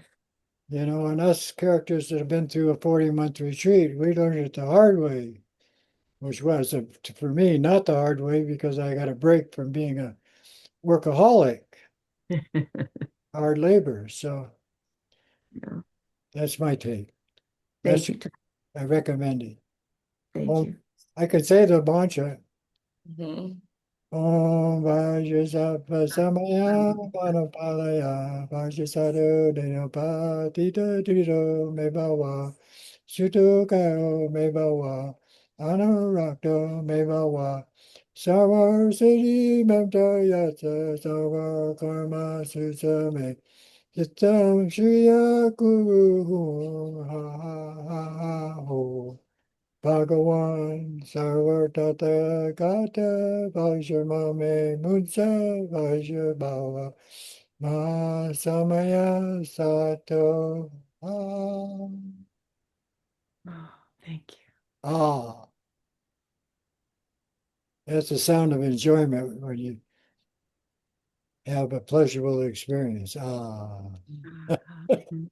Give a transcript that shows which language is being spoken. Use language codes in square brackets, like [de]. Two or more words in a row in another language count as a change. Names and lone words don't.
[en] You know, and us characters that have been through a 40-month retreat, we learned it the hard way, which was, for me, not the hard way because I got a break from being a workaholic, hard labor. So Yeah. that's my take. Thank That's, you. I recommend it. Thank Well, you. I could say the mantra. Mhm. [sa] Om Vajrasattva Samaya Manopalaya Vajrasattu Dhinapa Tita Tito Me Bhava Sutukayo Me Bhava Anurakto Me Bhava Sarva Siddhi Memta Yatsa Sarva Karma Susame Chitam Shriya Guru Ha Ha Ha Ha Ho Bhagawan Sarvatata Gata Vaishamame Mutsa Vaishabhava Ma Samaya Sato [en] Oh, thank you. Ah. That's the sound of enjoyment when you have a pleasurable experience. Mhm.